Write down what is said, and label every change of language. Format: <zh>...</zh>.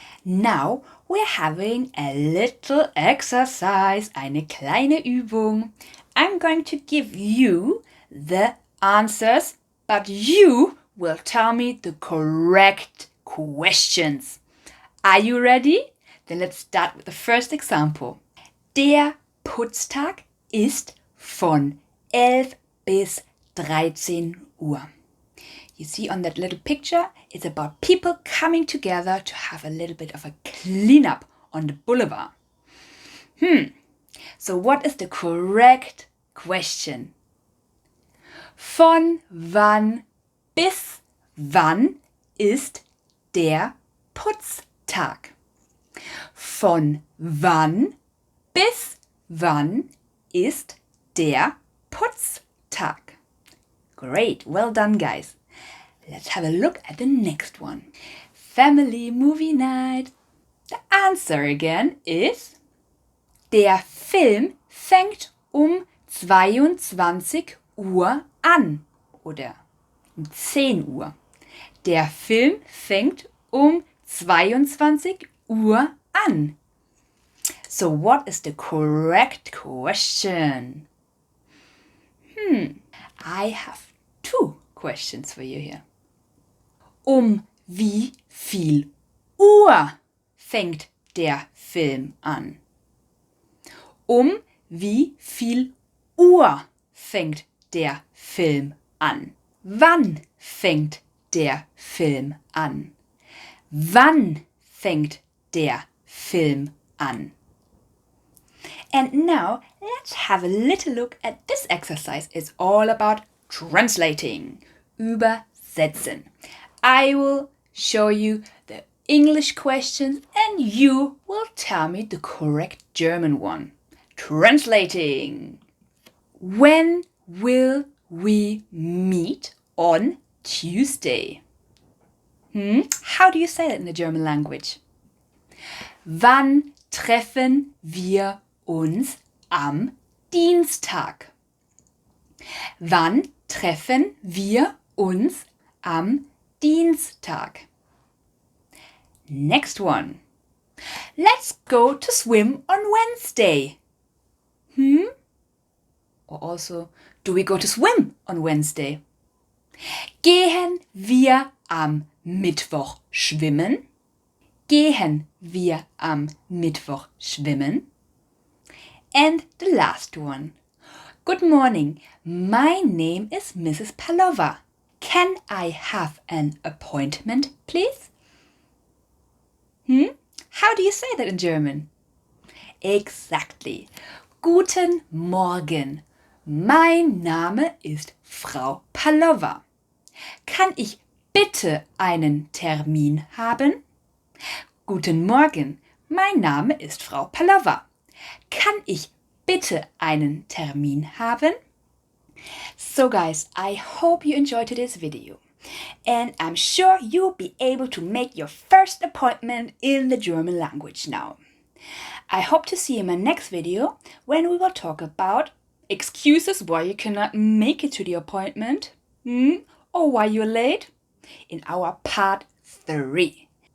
<en>Now we're having a little exercise,</en> <de>eine kleine Übung.</de> <en>I'm going to give you the answers, but you will tell me the correct questions. Are you ready? Then let's start with the first example.</en> <de>Der Putztag ist von 11 bis 13 Uhr.</de> <en>You see on that little picture, it's about people coming together to have a little bit of a cleanup on the boulevard. So what is the correct question?</en> <de>Von wann bis wann ist der Putztag? Von wann bis wann ist der Putztag?</de> <en>Great, well done guys. Let's have a look at the next one. Family movie night. The answer again is:</en> <de>Der Film fängt um 22 Uhr an. Oder um 10 Uhr. Der Film fängt um 22 Uhr an.</de> <en>So what is the correct question? I have two questions for you here.</en> <de>Um wie viel Uhr fängt der Film an? Um wie viel Uhr fängt der Film an? Wann fängt der Film an? Wann fängt der Film an?</de> <en>And now let's have a little look at this exercise. It's all about translating.</en> <de>Übersetzen.</de> <en>I will show you the English questions and you will tell me the correct German one. Translating. When will we meet on Tuesday? How do you say that in the German language?</en> <de>Wann treffen wir uns am Dienstag? Wann treffen wir uns am Dienstag?</de> <en>Next one. Let's go to swim on Wednesday. Or also, do we go to swim on Wednesday?</en> <de>Gehen wir am Mittwoch schwimmen? Gehen wir am Mittwoch schwimmen?</de> <en>And the last one. Good morning. My name is Mrs. Palova. Can I have an appointment, please? How do you say that in German? Exactly.</en> <de>Guten Morgen. Mein Name ist Frau Palova. Kann ich bitte einen Termin haben? Guten Morgen. Mein Name ist Frau Palova. Kann ich bitte einen Termin haben?</de> <en>So guys, I hope you enjoyed today's video. And I'm sure you'll be able to make your first appointment in the German language now. I hope to see you in my next video when we will talk about excuses why you cannot make it to the appointment or why you're late in our part 3.</en>